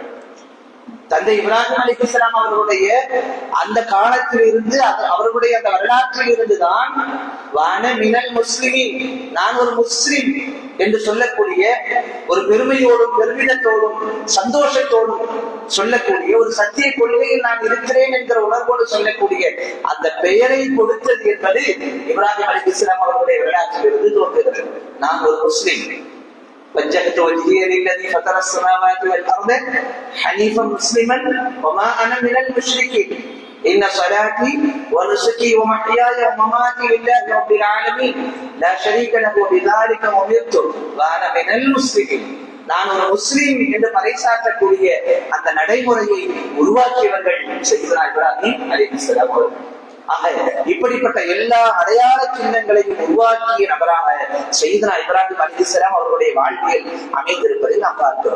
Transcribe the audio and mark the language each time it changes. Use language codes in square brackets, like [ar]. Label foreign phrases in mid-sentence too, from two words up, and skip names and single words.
[ta] தந்தை இப்ராஹிம் அலைஹிஸ்ஸலாம் அவர்களுடைய அந்த காலத்தில் இருந்து அவர்களுடைய அந்த வரலாற்றில் இருந்துதான் [ar] وأنا من المسلمين, [ta] நான் ஒரு முஸ்லிம் என்று சொல்லக்கூடிய ஒரு பெருமையோடும் பெருமிதத்தோடும் சந்தோஷத்தோடும் சொல்லக்கூடிய ஒரு சத்திய கொள்கையில் நான் இருக்கிறேன் என்கிற உணர்வோடு சொல்லக்கூடிய அந்த பெயரை கொடுத்தது என்பது இப்ராஹிம் அலைஹிஸ்ஸலாம் அவர்களுடைய வரலாற்றிலிருந்து தோன்றுகிறது. நான் ஒரு முஸ்லிம், [ar] وجهت وجهي للذي فطر السماوات والارض حنيفا مسلما وما انا من المشركين ان صلاتي ونسكي ومحياي ومماتي لله رب العالمين لا شريك له وبذلك امرت وانا من المسلمين. [ta] நான் ஒரு முஸ்லீம் என்று பறைசாற்றக்கூடிய அந்த நடைமுறையை உருவாக்கியவர்கள் சையதுனா இப்ராஹிம் அலைஹிஸ்ஸலாம் அவர்கள். ஆக இப்படிப்பட்ட எல்லா அடையாள சின்னங்களையும் உருவாக்கிய நபராக சையதுனா இப்ராஹிம் அலைஹிஸ்ஸலாம் அவர்களுடைய வாழ்வியல் அமைந்திருப்பதை நாம் பார்க்கிறோம்.